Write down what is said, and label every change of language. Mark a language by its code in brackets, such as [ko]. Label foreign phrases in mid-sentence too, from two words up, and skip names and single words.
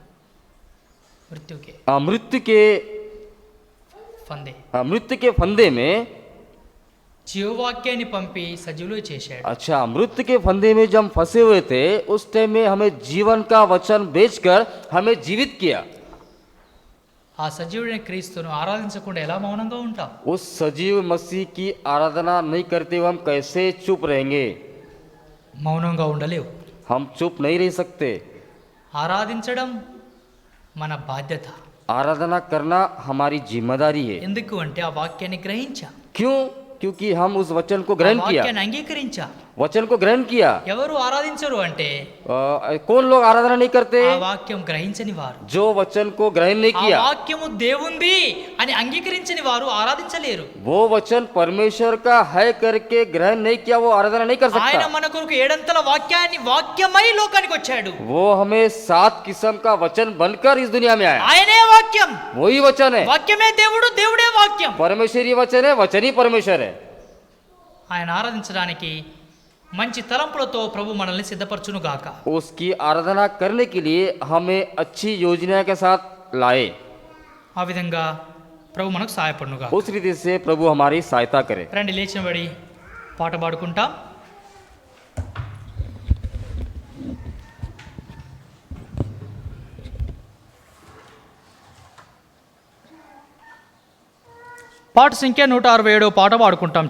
[hi] मृत्यु के फंदे में [te] జీవవాక్యాన్ని పంపి సజీవులు చేశాడు. [hi] अच्छा, मृत्यु के फंदे में जब हम फंसे हुए थे, उस टाइम में हमें जीवन का वचन भेजकर हमें जीवित किया. [te] ఆ సజీవుడైన క్రీస్తును ఆరాధించకుండా ఎలా మౌనంగా ఉంటాం? [hi] उस सजीव मसीह की आराधना नहीं करते हुए हम कैसे चुप रहेंगे? [te] మౌనంగా ఉండలేవు. [hi] हम चुप नहीं रह सकते. [te] ఆరాధించడం మన బాధ్యత. [hi] आराधना करना हमारी जिम्मेदारी है. [te] ఎందుకు అంటే ఆ వాక్యాన్ని గ్రహించా, [hi] क्यों? क्योंकि हम उस वचन को [te] ఆ [hi] ग्रहण किया. [te] వాక్యాన్ని అంగీకరించా. [hi] वचन को ग्रहण किया. [te] ఎవరు ఆరాధించరు అంటే [hi] कौन लोग आराधना नहीं करते? [te] ఆ వాక్యం గ్రహించని వారు. [hi] जो वचन को ग्रहण नहीं [te] ఆ [hi] किया. [te] వాక్యము దేవుంది అని అంగీకరించని వారు ఆరాధించలేరు. [hi] वो वचन परमेश्वर का है करके ग्रहण नहीं किया, वो आराधना नहीं कर [te] ఆయన [hi] सकता. [te] మన కొరకు 7 వాక్యాన్ని వాక్యమై లోకానికి వచ్చాడు. [hi] वो हमें 7 किस्म का वचन बनकर इस दुनिया में आया. [te] ఆయనే వాక్యం. [hi] वही वचन है. [te] వాక్యమే దేవుడు, దేవుడే వాక్యం. [hi] परमेश्वरी वचन है, वचन ही परमेश्वर है. [te] ఆయన ఆరాధించడానికి మంచి తలంపులతో ప్రభు మనల్ని సిద్ధపరచును గాక. [hi] उसकी आराधना करने के लिए हमें अच्छी योजना के साथ लाए. [te] ఆ విధంగా ప్రభు మనకు సహాయపడును గాక. [hi] उस रीति से प्रभु हमारी सहायता करे. [te] రండి లేచినబడి పాట పాడుకుంటాం. పాట సంఖ్య 167 పాట పాడుకుంటాం.